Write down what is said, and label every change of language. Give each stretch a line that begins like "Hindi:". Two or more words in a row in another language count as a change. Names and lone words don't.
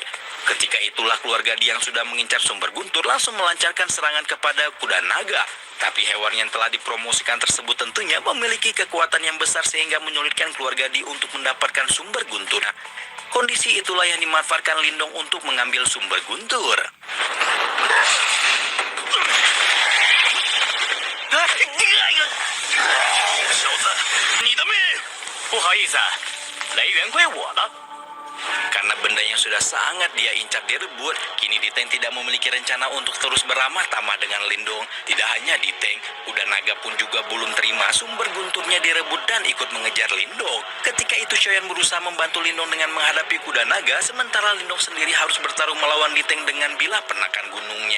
Indonesian: Ketika itulah keluarga Di yang sudah mengincar sumber guntur langsung melancarkan serangan kepada kuda naga. Tapi hewan yang telah dipromosikan tersebut tentunya memiliki kekuatan yang besar sehingga menyulitkan keluarga Di untuk mendapatkan sumber guntur. Kondisi itulah yang dimanfaatkan Lindong untuk mengambil sumber guntur.
Chinese: 小子，你的命！不好意思，雷源归我了。
Indonesian: Karena benda yang sudah sangat dia incar direbut, kini Diteng tidak memiliki rencana untuk terus beramah tamah dengan Lindong. Tidak hanya Diteng, kuda naga pun juga belum terima sumber gunturnya direbut dan ikut mengejar Lindong. Ketika itu Shoyan berusaha membantu Lindong dengan menghadapi kuda naga, sementara Lindong sendiri harus bertarung melawan Diteng dengan bilah penakan gunungnya.